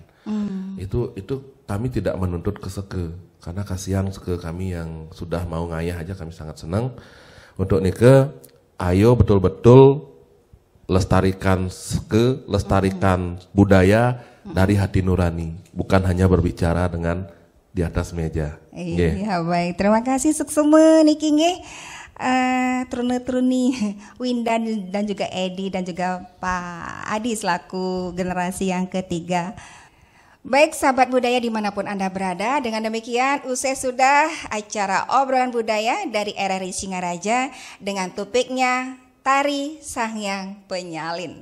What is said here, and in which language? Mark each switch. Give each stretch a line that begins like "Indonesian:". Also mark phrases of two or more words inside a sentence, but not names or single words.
Indonesian: Itu kami tidak menuntut ke seke karena kasihan seke kami yang sudah mau ngayah aja kami sangat senang. Untuk Nike, ayo betul-betul lestarikan seke, lestarikan budaya dari hati nurani, bukan hanya berbicara dengan di atas meja. Iya, baik. Terima kasih
Balinese: suksema niki nggih.
Indonesian: Truni Winda dan juga Edi dan juga Pak Adi selaku generasi yang ketiga. Baik sahabat budaya dimanapun Anda berada, dengan demikian usai sudah acara obrolan budaya dari RRI Singaraja dengan topiknya Tari Sangyang Penyalin.